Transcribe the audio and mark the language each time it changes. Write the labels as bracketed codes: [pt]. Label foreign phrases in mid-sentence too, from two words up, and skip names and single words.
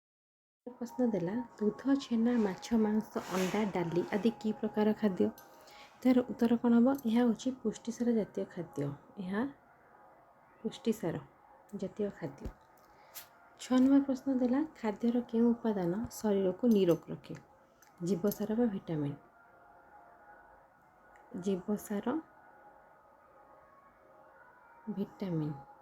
[or] ପ୍ରଶ୍ନ ଦେଲା ଦୁଧ ଛେନା ମାଛ ମାଂସ ଅଣ୍ଡା ଡାଲି ଆଦି କି ପ୍ରକାର ଖାଦ୍ୟ ତାର ଉତ୍ତର କ'ଣ ହେବ? ଏହା ହେଉଛି ପୁଷ୍ଟିସାର ଜାତୀୟ ଖାଦ୍ୟ। ଏହା ପୁଷ୍ଟିସାର ଜାତୀୟ ଖାଦ୍ୟ। 6 ନମ୍ବର ପ୍ରଶ୍ନ ଦେଲା ଖାଦ୍ୟର କେଉଁ ଉପାଦାନ ଶରୀରକୁ ନିରୋଗ ରଖେ? ଜୀବସାର ବା ଭିଟାମିନ୍। ଜୀବସାର, ଭିଟାମିନ୍।